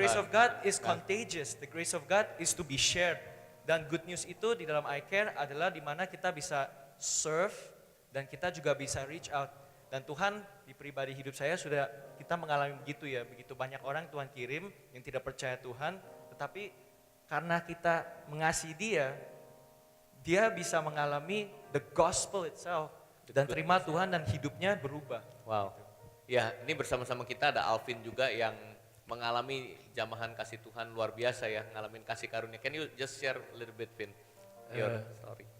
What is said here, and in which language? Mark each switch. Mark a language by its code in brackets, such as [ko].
[en] grace of God is contagious. The grace of God is to be shared. [id] Dan good news itu di dalam iCare adalah di mana kita bisa [en] serve [id] dan kita juga bisa [en] reach out. [id] Dan Tuhan di pribadi hidup saya sudah kita mengalami begitu ya. Begitu banyak orang Tuhan kirim yang tidak percaya Tuhan. Tetapi karena kita mengasihi dia bisa mengalami [en] the gospel itself. [id] Dan terima Tuhan dan hidupnya berubah. Wow. Ya, ini bersama-sama kita ada Alvin juga yang mengalami jamahan kasih Tuhan luar biasa ya, ngalamin kasih karunia. [en] Can you just share a little bit, Vin, your story?